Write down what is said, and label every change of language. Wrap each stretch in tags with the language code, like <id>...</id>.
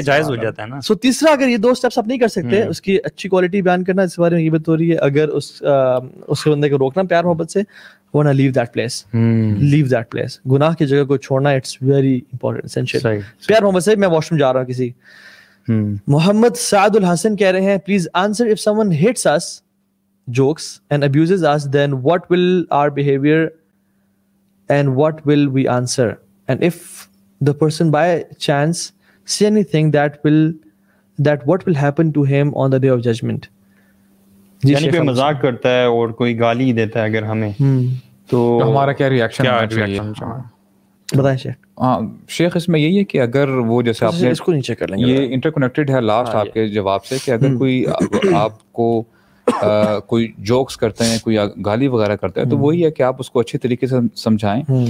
<ur>کہ جائز ہو جاتا ہے نا. سو تیسرا, اگر یہ 2 اسٹیپس آپ نہیں کر سکتے, اس کی اچھی کوالٹی بیان کرنا اس بارے میں غیبت ہو رہی ہے, اگر اس بندے کو روکنا پیار محبت سے, ورنہ</ur> <en>Leave that place.</en> <ur>گناہ کی جگہ کو چھوڑنا</ur> <en>It's very important, essential.</en> <ur>پیار محبت سے, میں واش روم جا رہا ہوں کسی.</ur> <en>Muhammad Saad Al-Hassan</en> <ur>کہہ رہے ہیں</ur> <en>Please answer if someone hits us jokes and abuses us, then what will our behavior and what will we answer, and if the person by chance say anything that what will happen to him on the day of judgment.</en> <ur>یعنی کوئی مذاق کرتا ہے اور کوئی گالی دیتا ہے اگر ہمیں, تو ہمارا کیا ریئیکشن ہونا چاہیے, بتائیں شیخ. ہاں شیخ, اس میں یہی ہے کہ اگر وہ جیسے آپ نے اس کو نیچے کر لیں گے, یہ انٹر کنیکٹڈ ہے لاسٹ آپ کے جواب سے, کہ اگر کوئی آپ کو کوئی جوکس کرتے ہیں, کوئی گالی وغیرہ کرتا ہے, تو وہی ہے کہ آپ اس کو اچھے طریقے سے سمجھائیں.</ur>